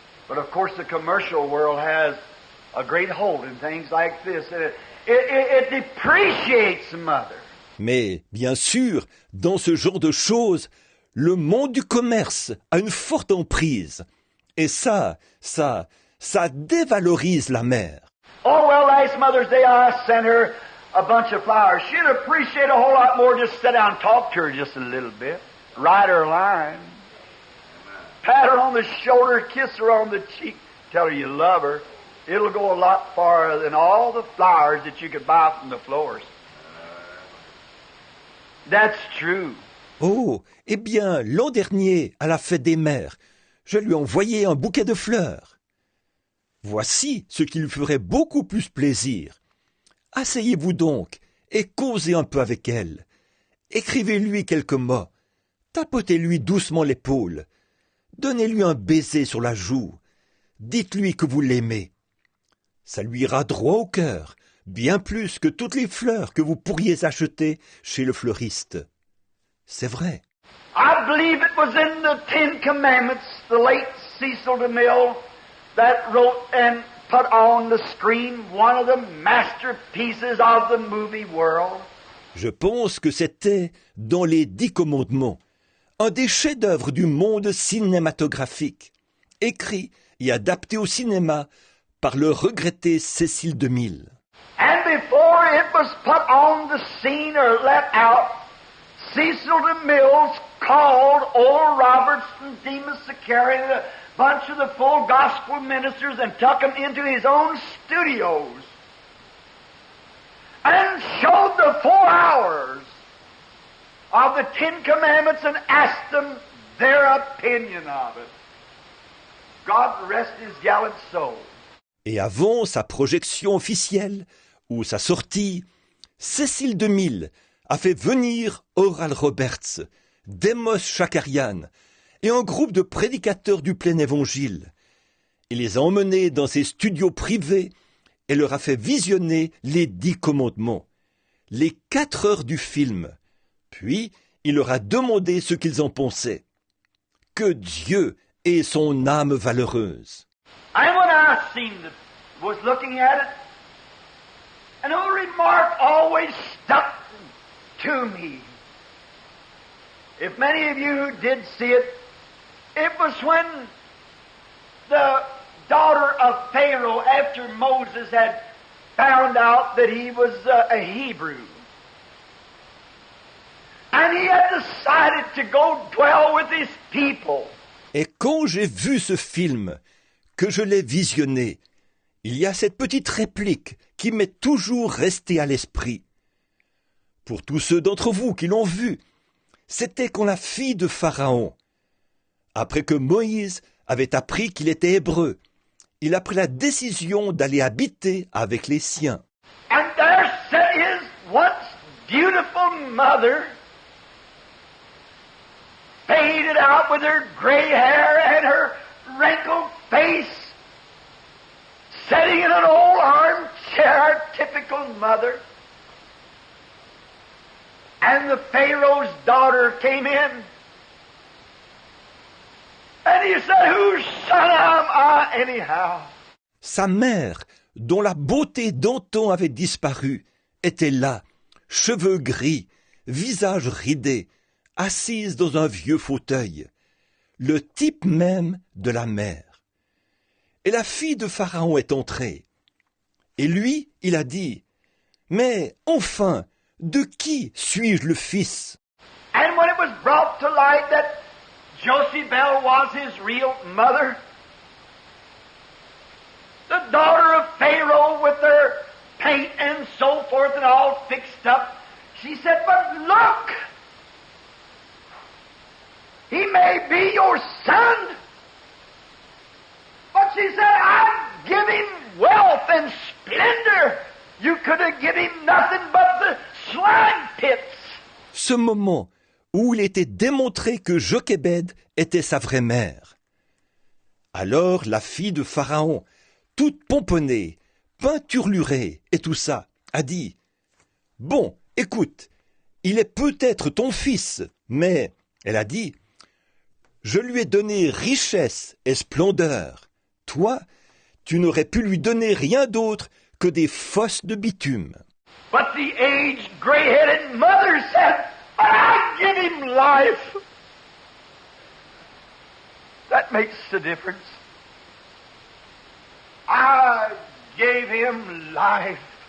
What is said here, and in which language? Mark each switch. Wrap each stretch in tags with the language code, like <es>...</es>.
<en>But of course the commercial world has a great hold in things like this. It depreciates the mother.</en> <fr>Mais, bien sûr, dans ce genre de choses, le monde du commerce a une forte emprise. Et ça dévalorise la mère.</fr> <en>Oh, well, last Mother's Day I sent her a bunch of flowers. She'd appreciate a whole lot more just sit down and talk to her just a little bit. Write her a line. Pat her on the shoulder, kiss her on the cheek, tell her you love her. It'll go a lot farther than all the flowers that you could buy from the florist. That's true.</en> <fr>Oh, eh bien, l'an dernier, à la fête des mères, je lui ai envoyé un bouquet de fleurs. Voici ce qui lui ferait beaucoup plus plaisir. Asseyez-vous donc et causez un peu avec elle. Écrivez-lui quelques mots. Tapotez-lui doucement l'épaule. Donnez-lui un baiser sur la joue. Dites-lui que vous l'aimez. Ça lui ira droit au cœur, bien plus que toutes les fleurs que vous pourriez acheter chez le fleuriste. C'est vrai.</fr> <en>I believe it was in the Ten Commandments, the late Cecil DeMille, that wrote and put on the screen one of the masterpieces of the movie world.</en> <fr>Je pense que c'était dans les 10 commandements, un des chefs-d'œuvre du monde cinématographique, écrit et adapté au cinéma par le regretté Cecil DeMille.</fr> <en>And before it was put on the scene or let out, Cecil DeMille called Oral Roberts and Demas Zacharias, a bunch of the full gospel ministers, and took them into his own studios and showed the 4 hours of the Ten Commandments and asked them their opinion of it. God rest his gallant soul.</en> <fr>Et avant sa projection officielle, ou sa sortie, Cecil DeMille a fait venir Oral Roberts, Demos Shakarian et un groupe de prédicateurs du plein évangile. Il les a emmenés dans ses studios privés et leur a fait visionner les 10 commandements, les 4 heures du film. Puis, il leur a demandé ce qu'ils en pensaient. Que Dieu ait son âme valeureuse.</fr> <en>And when I was looking at it, and a remark always stuck to me. If many of you did see it, it was when the daughter of Pharaoh, after Moses had found out that he was a Hebrew, and he had decided to go dwell with his people.</en> <fr>Et quand j'ai vu ce film, que je l'ai visionné, il y a cette petite réplique qui m'est toujours restée à l'esprit. Pour tous ceux d'entre vous qui l'ont vu, c'était quand la fille de Pharaon, après que Moïse avait appris qu'il était hébreu, il a pris la décision d'aller habiter avec les siens.</fr> <en>And there sat his once beautiful mother, faded out with her gray hair and her wrinkled face, sitting in an old armchair, typical mother. And the Pharaoh's daughter came in. And he said, whose son am I anyhow?</en> <fr>Sa mère, dont la beauté d'antan avait disparu, était là, cheveux gris, visage ridé, assise dans un vieux fauteuil, le type même de la mère. Et la fille de Pharaon est entrée. Et lui, il a dit, « Mais enfin, de qui suis-je le fils ?»</fr> <en>And when it was brought to light that Jochebed was his real mother, the daughter of Pharaoh with her paint and so forth and all fixed up, she said, but look, He may be your son. But she said, I'd give him wealth and splendor. You could have given him nothing but the slime pits.</en> <fr>Ce moment où il était démontré que Jochébed était sa vraie mère. Alors la fille de Pharaon, toute pomponnée, peinturlurée et tout ça, a dit « Bon, écoute, il est peut-être ton fils, mais, elle a dit, je lui ai donné richesse et splendeur. Toi, tu n'aurais pu lui donner rien d'autre que des fosses de bitume. »</fr> <en>But the aged, gray-headed mother said, But I give him life. That makes the difference. I gave him life.</en>